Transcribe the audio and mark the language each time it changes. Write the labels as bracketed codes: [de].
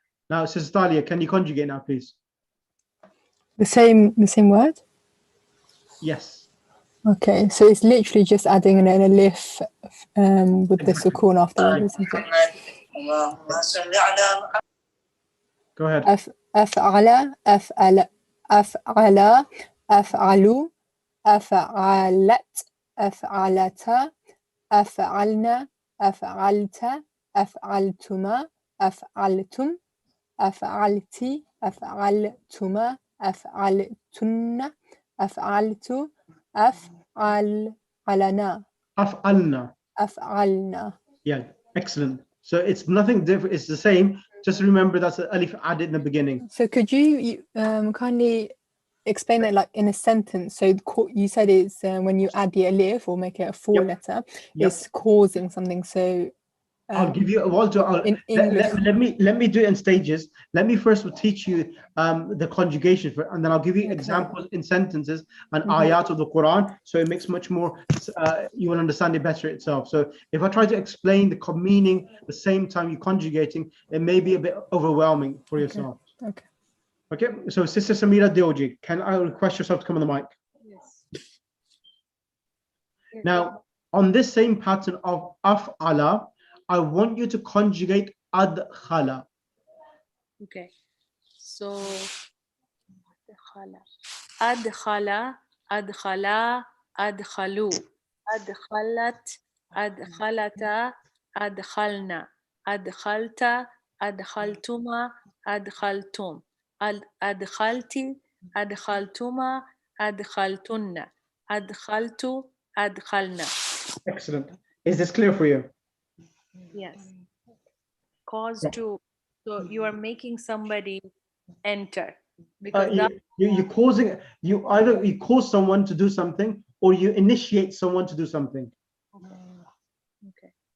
[en] Now, Sister Talia, can you conjugate now, please? The same word? Yes. Okay, so it's literally just adding an alif with the sukoon afterwards, isn't it? Go ahead. [ar] أفعل أفعل أفعل أفعلوا أفعلت أفعلتا أفعلنا أفعلت أفعلتما أفعلتم أفعلتي أفعلتما أفعلتن أفعلت أفعلنا أفعلنا. [en] Yeah, excellent. So it's nothing different, it's the same. Just remember that's an alif added in the beginning. So could you kindly explain that like in a sentence? So you said it's when you add the alif or make it a 4-letter, it's causing something. So I'll give you in English. Let me do it in stages. Let me first teach you the conjugation and then I'll give you examples in sentences and ayat of the Quran, so it makes much more you will understand it better itself. So if I try to explain the meaning at the same time you're conjugating, it may be a bit overwhelming for yourself. Okay, so Sister Samira Dioji, can I request yourself to come on the mic? Yes. Now, on this same pattern of af'ala, I want you to conjugate adkhala. Okay. [ar] So أدخل أدخلا أدخلوا أدخلت أدخلتا أدخلنا أدخلت أدخلتما أدخلتم أدخلت أدخلتما أدخلتن أدخلت أدخلنا. [en] Excellent. Is this clear for you? Yes. Cause to, so you are making somebody enter because that You're causing, you either you cause someone to do something or you initiate someone to do something. okay.